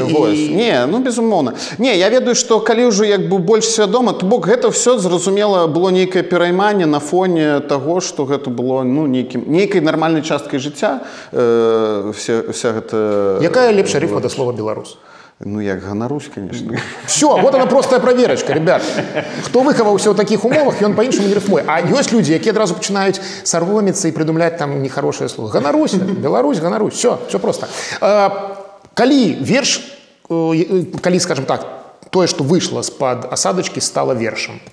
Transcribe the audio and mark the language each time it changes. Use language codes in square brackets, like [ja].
[be] Вось. Не, ну, безумоўна. Не, я ведаю, што калі ўжо як бы больш свядома, то бок гэта ўсё зразумела было нейкае перайманне на фоне таго, што гэта было, ну, нейкай нармальнай часткай жыцця, вся гэта. Якая лепш рифма до слова «беларус»? Ну, як ганарусь, конечно. [ru] Все, вот она простая проверочка, ребят. [be] Хто выхаваўся ў такіх умовах, ён па-іншаму не рифмуе. А ёсць людзі, якія адразу пачынаюць сарвоміцца і прыдумляць там нехарошае слова. Ганарусь, беларусь, ганарусь. [ru] Все, все просто. [be] Калі верш, калі, скажем так, тое, што выйшла з-пад асадачкі, стала вершам?